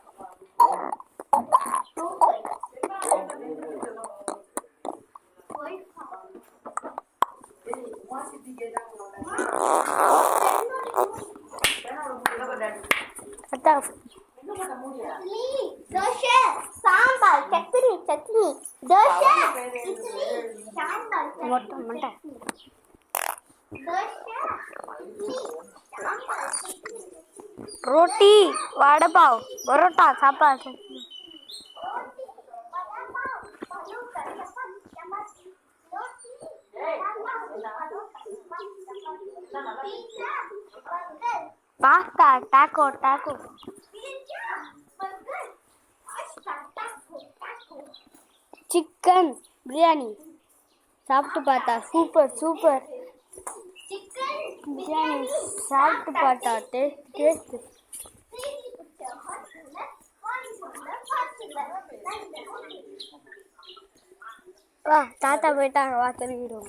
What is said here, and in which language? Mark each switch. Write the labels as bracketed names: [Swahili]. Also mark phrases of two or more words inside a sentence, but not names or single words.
[Tamil] தாத்தா தோசை சாம்பார் சட்னி தோசை இட்லி சாம்பார் மொட்டை மொட்டை தோசை இட்லி சாம்பார் [Hindi] रोटी वड़ा पाव परोटा सापास पास्ता टाको टाको चिकन बिरयानी [Tamil] சாப்பிட்டு பார்த்தா சூப்பர் சூப்பர். பிரியாணி சாப்பிட்டு பார்த்தா டேஸ்ட். வா தாத்தா போயிட்டாங்க, வா திரும்பிடுவோம்.